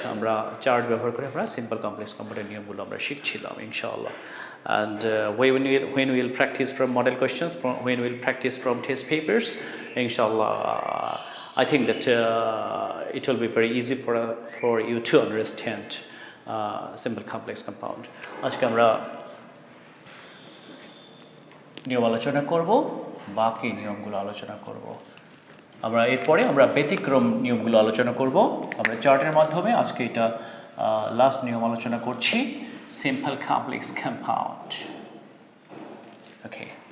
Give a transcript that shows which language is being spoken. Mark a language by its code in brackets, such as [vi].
[bn] আমরা chart ব্যবহার করে আমরা simple complex compound নিয়মগুলো আমরা শিখছিলাম ইনশাআল্লাহ. [en] And when we will practice from model questions, when we will practice from test papers, inshallah, I think that it will be very easy for you to understand simple complex compound. [bn] আজকে আমরা নিয়ম আলোচনা করব, বাকি নিয়মগুলো আলোচনা করব। আমরা এরপরে আমরা ব্যতিক্রম নিয়মগুলো আলোচনা করব। আমরা চার্টের মাধ্যমে আজকে এটা লাস্ট নিয়ম আলোচনা করছি, simple complex compound. Okay.